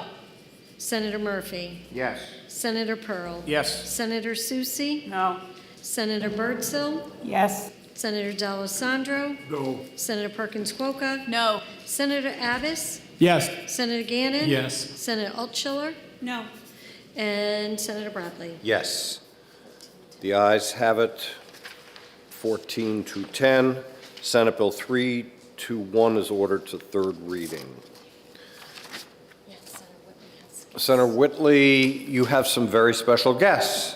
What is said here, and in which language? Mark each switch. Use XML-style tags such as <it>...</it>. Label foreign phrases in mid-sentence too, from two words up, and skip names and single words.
<en>Senator Murphy. Yes. Senator Pearl. Yes. Senator Susie. No. Senator Birdsell. Yes. Senator D'Alessandro. No. Senator Perkins Cuoca. No. Senator Abbas. Yes. Senator Gannon. Yes. Senator Altshuler. No. And Senator Bradley. Yes. The ayes have it, 14 to 10. Senate Bill 321 is ordered to third reading. Senator Whitley, you have some very special guests.</en>